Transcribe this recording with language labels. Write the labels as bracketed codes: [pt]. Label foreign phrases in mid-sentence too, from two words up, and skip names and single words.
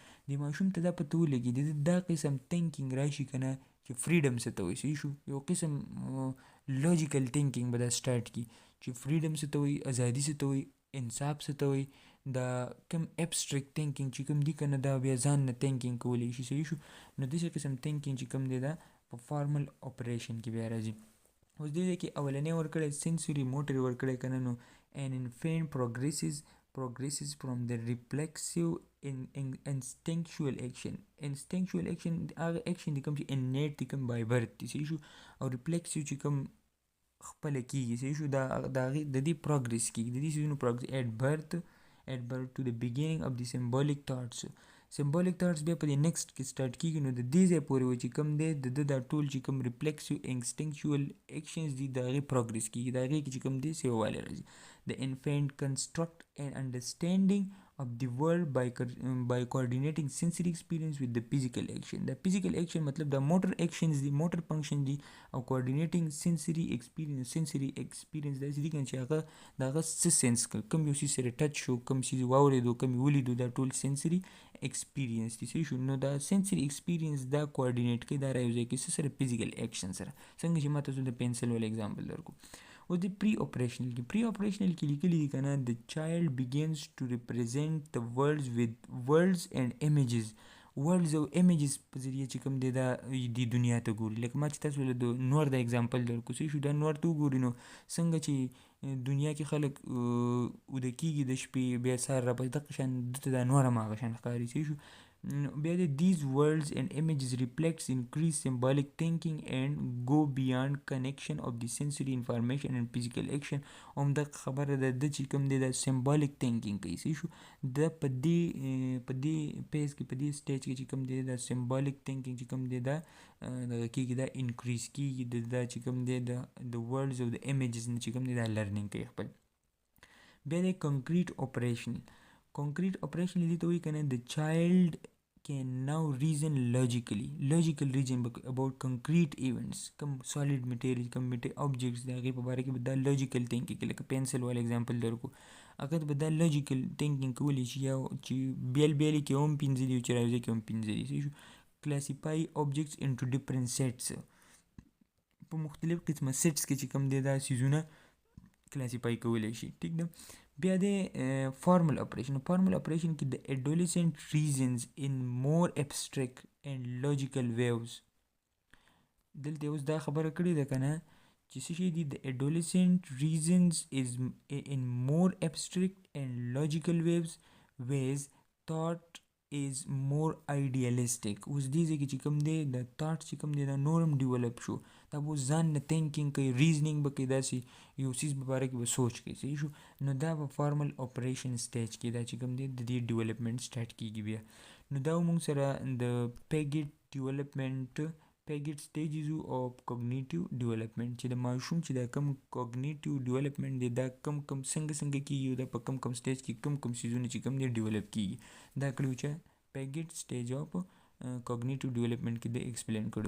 [ps] د ماشوم ته دا پته ولګي د دا قسم تھنکینګ راشي که نه چې فریډم څه ته وایي، صحیح شو، یو قسم [en] logical thinking [ps] به دا سټارټ کړي چې فریډم څه ته وایي، ازادي څه ته وایي، انصاف څه ته وایي. دا کم [en] abstract thinking [ps] چې کوم دی که نه دا بیا ځان نه تھنکینګ کولی شي، صحیح شو. نو داسې قسم تھنکینګ چې کوم دی دا په [en] formal operation [ps] کې بیا راځي. اوس دې ځای کې اولنی ورکړی [en] sensory motor [ps] ورکړی که نه، نو [en] an infant progresses from the reflexive instinctual action. instinctual action [ps] هغه اکشن دی کوم چې innate دی، کوم [en] by birth [ps] دی، صحیح شو، او reflexive چې کوم خپله کېږي، صحیح شو، دا هغې د دې پروګرس کېږي، د دې سیزونو پروګرس [en] at birth to the beginning of the symbolic thoughts. symbolic thoughts [ps] بیا په دې نیکسټ کې سټارټ کېږي. نو د دې ځای پورې و چې کوم دی د دا ټول چې کوم [en] reflexive instinctual actions [ps] دي د هغې پروګرس کېږي، د هغې کې چې کوم دی سیووالی راځي. [en] د infant construct an understanding of the world by coordinating sensory experience with the physical action. [ps] دا [en] physical action [ps] مطلب دا [en] motor actions [ps] دي، [en] motor function [ps] دي، او [en] coordinating sensory experience [ps] داسې دي چې هغه د هغه څه سینس کړه، کوم یو څیز سره ټچ شو، کوم څیز واورېدو، کوم یې ولیدو، دا ټول [en] sensory experience [ps] دي، صحیح شو. نو دا [en] sensory experience [ps] دا کوارډینیټ کوي، دا رايوځای کوي څه سره، [en] physical action [ps] سره، څنګه چې ما تاسو د پنسل ول اگزامپل درکو. اوس د [en] pre operational [ps] کې لیکلي دي که نه د چایلډ [en] begins to represent the worlds with words and images. [ps] ورلډز او امیجز په ذریعه چې کوم دی دا د دنیا ته ګوري. لکه ما چې تاسو له د نور د اگزامپل درکو، صحیح شو، دا نور ته وګوري نو څنګه چې دنیا کې خلک اوده کېږي د شپې، بیا سهار راپسې دغه شان دته دا نور هم هغه شان ښکاري، صحیح شو. بیا د [en] these words and images reflects increased symbolic thinking and go beyond connection of the sensory information and physical action. [ps] دا خبره ده د چې کوم دی دا [en] symbolic thinking [ps] کوي، صحیح شو. دا په دې پیز کې، په دې سټیج کې چې کوم دی دا [en] symbolic thinking [ps] چې کوم دی دا دغه کېږي، دا انکریز کېږي، دا چې کوم دی د words او د images نه چې کوم دی دا لرنینګ کوي خپل. بیا د [en] concrete operation [ps] دې ته وایي که نه د [en] child can now reason logical reason about concrete events. [ps] کوم [en] solid material، [ps] کوم objects د هغې په باره کې به دا [en] logical thinking [ps] کوي. لکه پنسل والا اگزامپل درکو، هغه به دا [en] logical thinking [ps] کولی شي، یا چې بیل کې هم 5 دي او چې راوځي کې هم 5 دي، صحیح شو. [en] classify objects into different sets. [ps] په مختلف قسمه سیټس کې چې کوم دی دا سیزونه کلاسیفای کولی شي، ټیک ده. بیا د [en] formal operation [ps] کې د [en] adolescent reasons in more abstract and logical ways. [ps] دلته اوس دا خبره کړې ده که نه چې څه شي دي د [en] adolescent reasons is in more abstract and logical ways thought is more idealistic. [ps] اوس دې ځای کې چې کوم دی د thought چې کوم دی دا نورم ډیولپ شو، دا به ځان نه تھنکینګ کوي، ریزنینګ به کوي، داسې یو څیز په باره کې به سوچ کوي، صحیح شو. نو دا په [en] formal operation stage [ps] کې دا چې کوم دی د دې ډیولپمنټ سټارټ کېږي. بیا نو دا موږ سره د پیګټ [en] stages of cognitive development, [ps] چې د ماشوم چې دا کم [en] cognitive development [ps] دی دا کم څنګه کېږي، دا په کم سټیج کې کم سیزونه چې کوم دی ډیولپ کېږي، دا کړو چې پیګټ [en] stage of cognitive development [ps] کې د ایکسپلین کړو.